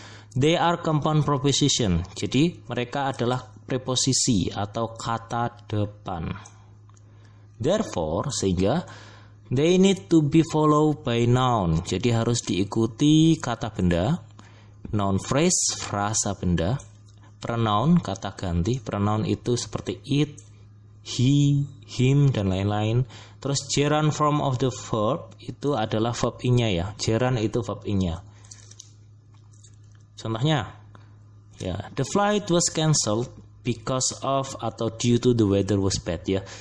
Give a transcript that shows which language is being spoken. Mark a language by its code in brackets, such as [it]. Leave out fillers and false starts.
[en] They are compound preposition. [id] Jadi mereka adalah preposisi atau kata depan. [en] Therefore, [id] sehingga [en] they need to be followed by noun. [id] Jadi harus diikuti kata benda. Noun phrase, frasa benda. Pronoun, kata ganti. Pronoun itu seperti it, he, him, dan lain-lain. Terus [en] gerund form of the verb [id] itu adalah verb ing-nya ya. Gerund itu verb ing-nya. [en] Contohnya, ya, the flight was cancelled because of atau due to the weather was bad ya.